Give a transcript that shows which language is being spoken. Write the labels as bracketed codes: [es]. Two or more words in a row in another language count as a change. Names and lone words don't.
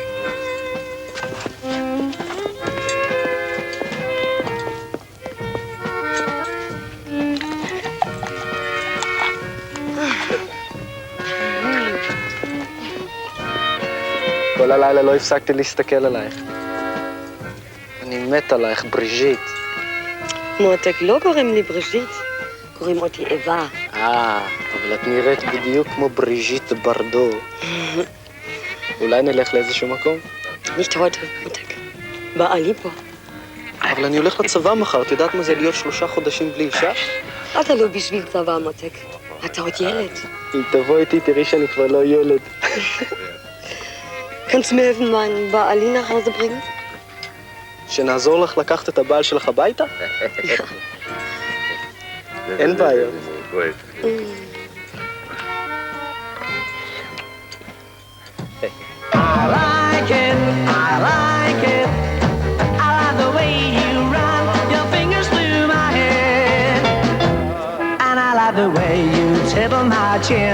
[he] כל הלילה לא הפסקתי להסתכל עלייך. אני מת עלייך, בריז'יט. מותק, לא קוראים לי בריז'יט, קוראים אותי אווה. אבל את נראית בדיוק כמו בריז'יט ברדו. אולי נלך לאיזשהו מקום? [de] nicht heute, [he] מותק. בעלי פה. אבל אני הולך לצבא מחר, את יודעת מה זה להיות 3 חודשים בלי אישה? אתה לא בשביל צבא, מותק. אתה עוד ילד. אם תבוא איתי, תראי שאני כבר לא ילד. [de] kannst du mir helfen, meinen בעלי nach Hause bringen? [he] שנעזור לך לקחת את הבעל שלך הביתה? אין בעיה. [en] I like it, I like it. I like the way you run your fingers through my hair. And I like the way you tickle my chin.